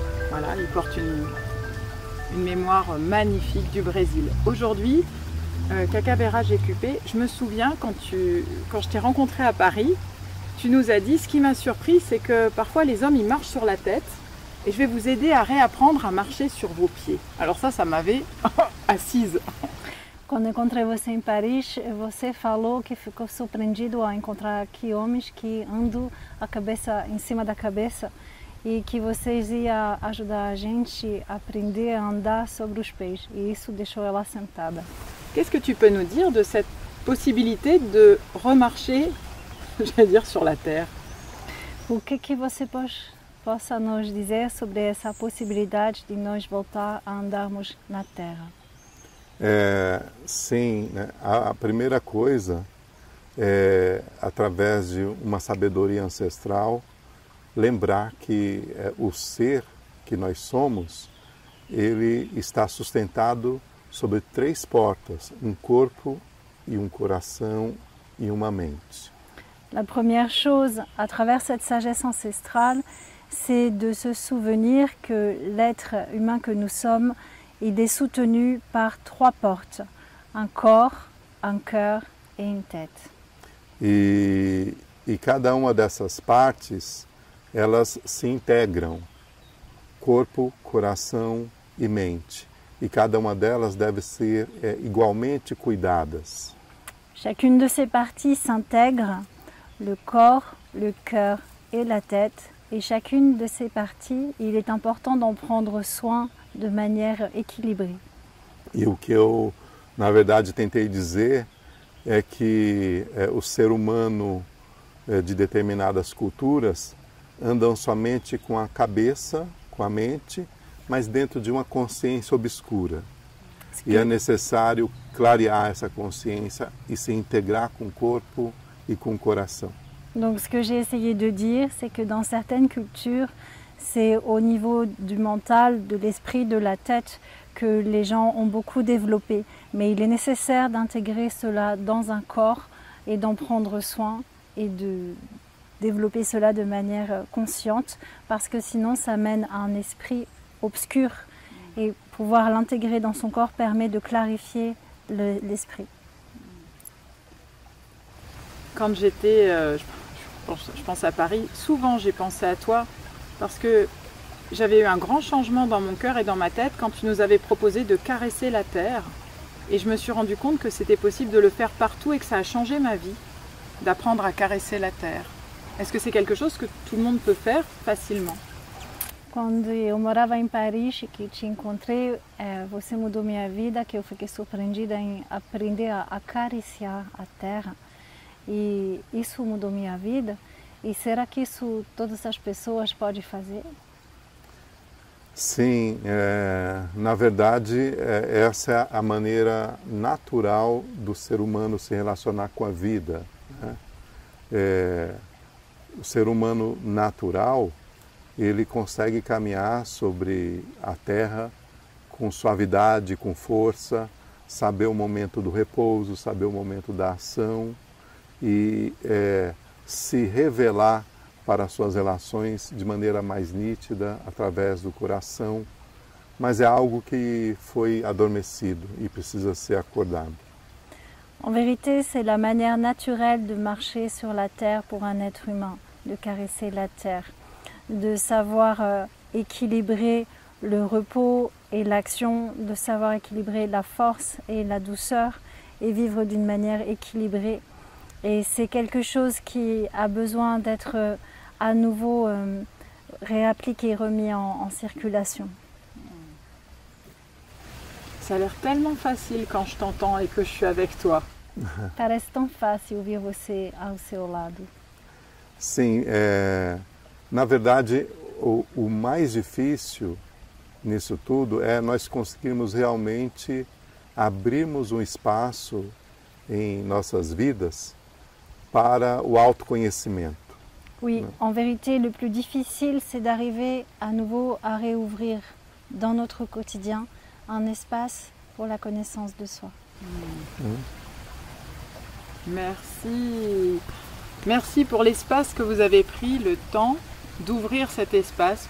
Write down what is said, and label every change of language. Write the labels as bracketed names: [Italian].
[French] Voilà, il porte une mémoire magnifique du Brésil. Aujourd'hui, Cacavéra GQP, je me souviens quand je t'ai rencontré à Paris, tu nous as dit, ce qui m'a surpris, c'est que parfois les hommes ils marchent sur la tête. Et je vais vous aider à réapprendre à marcher sur vos pieds. Alors ça m'avait assise. [Portuguese] Quando encontrei você em Paris, você falou que ficou surpreendido ao encontrar aqui homens que andam a cabeça em cima da cabeça e que vocês iam ajudar a gente a aprender a andar sobre os pés. E isso deixou ela sentada. [French] Qu'est-ce que tu peux nous dire de cette possibilité de remarcher, j'allais dire, sur la terre? [Portuguese] O que você possa nos dizer sobre essa possibilidade de nós voltar a andarmos na Terra? Sim, né? A primeira coisa é, através de uma sabedoria ancestral, lembrar que o ser que nós somos, ele está sustentado sobre 3 portas, um corpo e um coração e uma mente. [French] La première chose, à travers cette sagesse ancestrale, c'est de se souvenir que l'être humain que nous sommes, il est soutenu par 3 portes, un corps, un cœur et une tête. [Portuguese] E cada uma dessas partes, elas se integram, corpo, coração e mente. E cada uma delas deve ser igualmente cuidadas. [French] Chacune de ces parties s'intègre, le corps, le cœur et la tête. Et chacune de ces parties, il est important d'en prendre soin de manière équilibrée. [Portuguese] E o que eu, na verdade, tentei dizer é que o ser humano de determinadas culturas andam somente com a cabeça, com a mente, mas dentro de uma consciência obscura. E é necessário clarear essa consciência e se integrar com o corpo e com o coração. [French] Donc ce que j'ai essayé de dire, c'est que dans certaines cultures, c'est au niveau du mental, de l'esprit, de la tête que les gens ont beaucoup développé. Mais il est nécessaire d'intégrer cela dans un corps et d'en prendre soin et de développer cela de manière consciente parce que sinon ça mène à un esprit obscur et pouvoir l'intégrer dans son corps permet de clarifier l'esprit. Quand j'étais, je pense à Paris, souvent j'ai pensé à toi parce que j'avais eu un grand changement dans mon cœur et dans ma tête quand tu nous avais proposé de caresser la terre. Et je me suis rendu compte que c'était possible de le faire partout et que ça a changé ma vie, d'apprendre à caresser la terre. Est-ce que c'est quelque chose que tout le monde peut faire facilement? [Portuguese] Quando eu morava em Paris e que te encontrei, você mudou minha vida, que eu fiquei surpreendida em aprender a acariciar a terra. E isso mudou minha vida. E será que isso todas as pessoas podem fazer? Sim, na verdade, essa é a maneira natural do ser humano se relacionar com a vida, né? O ser humano natural, ele consegue caminhar sobre a terra com suavidade, com força, saber o momento do repouso, saber o momento da ação e se revelar para as suas relações de maneira mais nítida, através do coração, mas é algo que foi adormecido e precisa ser acordado. [French] En vérité, c'est la manière naturelle de marcher sur la terre pour un être humain, de caresser la terre, de savoir équilibrer le repos et l'action, de savoir équilibrer la force et la douceur et vivre d'une manière équilibrée. Et c'est quelque chose qui a besoin d'être à nouveau réappliqué, remis en circulation. Ça a l'air tellement facile quand je t'entends et que je suis avec toi. [Portuguese] Parece tão fácil ouvir você ao seu lado. Sim, na verdade, o mais difícil nisso tudo é nós conseguirmos realmente abrirmos um espaço em nossas vidas para o autoconhecimento. [French] Oui, en vérité, le plus difficile, c'est d'arriver à nouveau à réouvrir dans notre quotidien un espace pour la connaissance de soi. Merci. Merci pour l'espace que vous avez pris, le temps d'ouvrir cet espace.